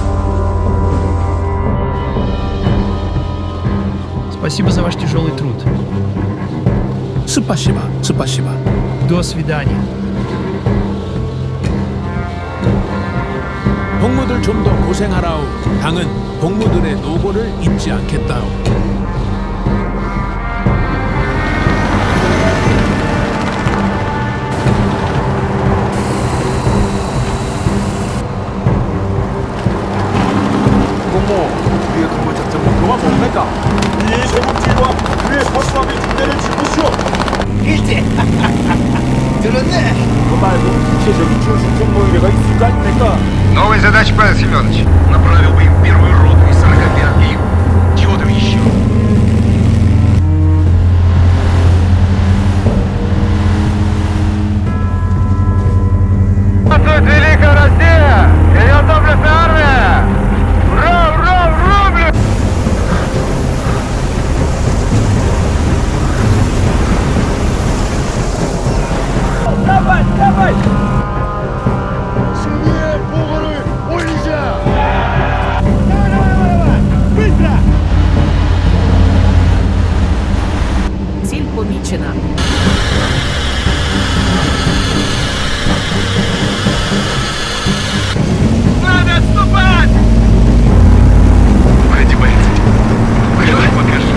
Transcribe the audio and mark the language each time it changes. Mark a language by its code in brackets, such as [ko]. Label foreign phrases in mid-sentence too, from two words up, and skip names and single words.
[ru] Спасибо за ваш тяжелый труд. спасибо, спасибо. До свидания. [ko] 복무들 좀 더 고생하라오. 당은 복무들의 노고를 잊지 않겠다오. 공모, 우리의 두 번째 작전 목표가 뭡니까? 이 세국지와 그의 허수아비 군대를 지키시오. 이제 들었네. 그거 말고 구체적인 전술적 모의뢰가 있을 거 아닙니까? [ru] Новая задача, Павел Семенович. Направил бы им первую роту из 45 и чего там еще? Великая Россия! Ее доблестная армия! Ура, ура, ура, блин! Давай, давай! [ko] 승리의 보고를 올리자! [ru] Быстро! [uk] Ціль помічена. [ru] Надо отступать! Одевается. Давай покажи.